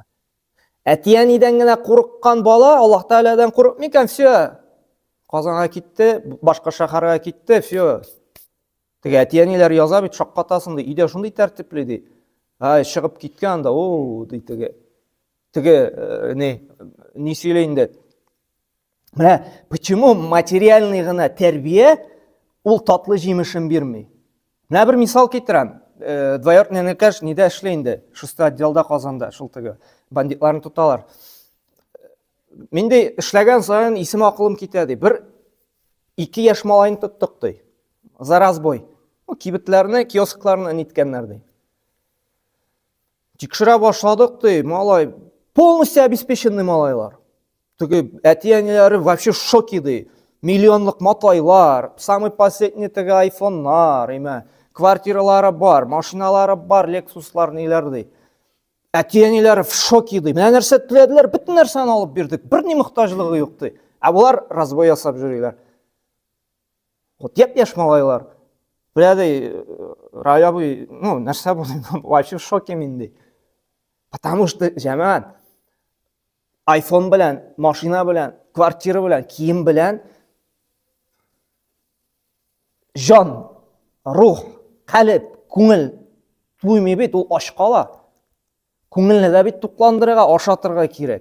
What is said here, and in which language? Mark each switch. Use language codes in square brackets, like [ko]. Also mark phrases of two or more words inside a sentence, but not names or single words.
[tt] Әтиянидән генә курыккан бала Аллаһ Тәаладан курыкмый икән, все. Казанга китте, башка шәһәргә китте, все. Теге әтияниләр яза бит, шаккатасын ди, өйдә шундый тәртипле ди. Чыгып киткән да, ди теге. Теге ни сөйләй инде. Менә [ru] почему материальный [tt] гына тәрбия ул татлы җимешен бирми? Менә бер мисал китерәм. Двоюродный нәкәш нидә эшләй инде? 6 отделда Казанда, шул теге бандитларны тоталар. Миндә эшләгән саен исем акылым китә ди. Бер 2 яшь малайны тоттык ди. [ru] За разбой. [tt] Кибетләрне, киоскларны ниткәннәр ди. Тикшерә башладык ди, малай [ru] полностью обеспеченный [tt] малайлар. Теге әтияниләре [ru] вообще шоки [tt] ди. Миллионлык матайлар, [ru] самый последний [tt] теге айфоннар, квартиралары бар, машиналары бар, лексуслар ниләр ди. Әтияниләре [ru] в шоке [tt] ди. Менә нәрсә теләделәр, бөтен нәрсәне алып бирдек. Бер ни мохтаҗлыгы юк ди. Булар разбой ясап йөриләр. Япь-яшь малайлар. Белә ди, Раябый, нәрсә бу? [ru] Вообще в шоке [tt] мин ди. [ru] Потому что [tt] җәмәгать iPhone белән, машина белән, квартира белән, кием белән жан, рух, калып, күңел туймый бит, ул аш кала. Күңелне дә бит тукландырырга, ашатырга кирәк.